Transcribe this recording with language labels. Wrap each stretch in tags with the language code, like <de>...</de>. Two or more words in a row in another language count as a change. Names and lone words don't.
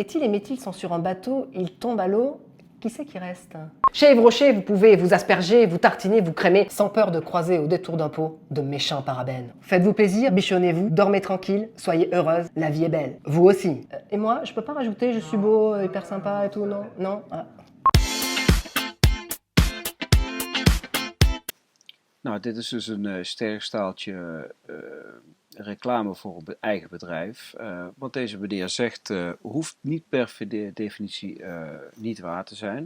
<fr>Éthyl et méthyle sont sur un bateau, ils tombent à l'eau. Qui c'est qui reste? Chez Yves Rocher, vous pouvez vous asperger, vous tartiner, vous crémer, sans peur de croiser au détour d'un pot de méchants parabènes. Faites-vous plaisir, bichonnez-vous, dormez tranquille, soyez heureuse, la vie est belle. Vous aussi. Et moi, je peux pas rajouter, je suis beau, hyper sympa et tout, non? Non? Ah.</fr> <nl>Nou, dit is dus een sterk staaltje reclame voor een eigen bedrijf. Wat deze meneer zegt, hoeft niet per definitie niet waar te zijn.</nl>